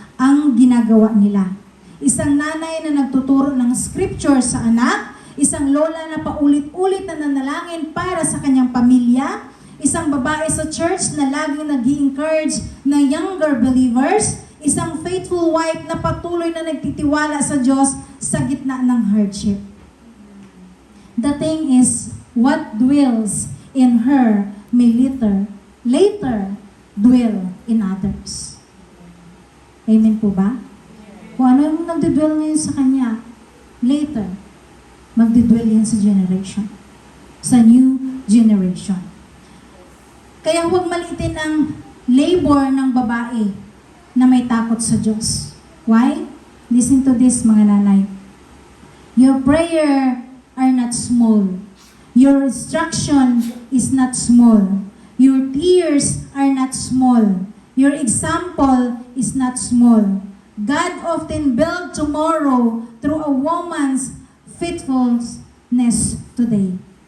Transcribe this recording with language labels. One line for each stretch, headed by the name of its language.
Filipino: ang ginagawa nila. Isang nanay na nagtuturo ng scripture sa anak, isang lola na paulit-ulit na nanalangin para sa kanyang pamilya, isang babae sa church na laging nag-i-encourage ng
English: younger believers,
Filipino: isang
English: faithful wife
Filipino: na patuloy na nagtitiwala sa Diyos sa gitna ng hardship.
English: The thing is, what dwells in her may later dwell in others.
Filipino: Amen po ba? Kung ano yung nagdidwell ngayon sa kanya, later, magdidwell yan sa generation.
English: Sa new generation.
Filipino: Kaya huwag malitin ang labor ng babae na may takot sa Diyos.
English: Why? Listen to this,
Filipino: mga nanay.
English: Your prayer are not small. Your instruction is not small. Your tears are not small. Your example is not small. God often build tomorrow through a woman's faithfulness today.